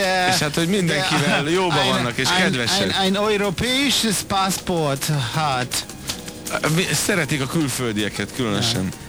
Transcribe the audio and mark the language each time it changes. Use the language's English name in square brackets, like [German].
[Hungarian] És hát, hogy mindenkivel jóban vannak és kedvesek. [German] Ein europäisches Passport hat. [Hungarian] Szeretik a külföldieket különösen.